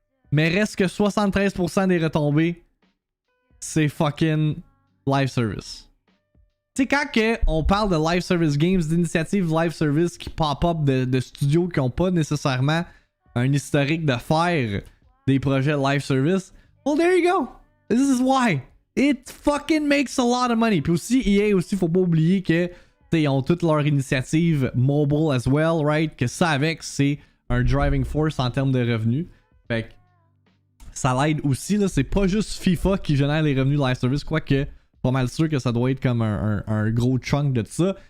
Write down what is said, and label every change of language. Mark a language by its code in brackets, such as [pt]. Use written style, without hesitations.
[fr] Mais reste que 73% des retombées, c'est fucking live service. Tu sais, quand on parle de live service games, d'initiatives live service qui pop-up de studios qui n'ont pas nécessairement un historique de faire des projets live service, [en] well, there you go. This is why. It fucking makes a lot of money. [fr] Puis aussi, EA aussi, faut pas oublier que ils ont toutes leurs initiatives mobile [en] as well, [fr] right? Que ça avec, c'est un driving force en termes de revenus. Fait que ça l'aide aussi, là. C'est pas juste FIFA qui génère les revenus live service, quoique pas mal sûr que ça doit être comme un gros chunk de ça.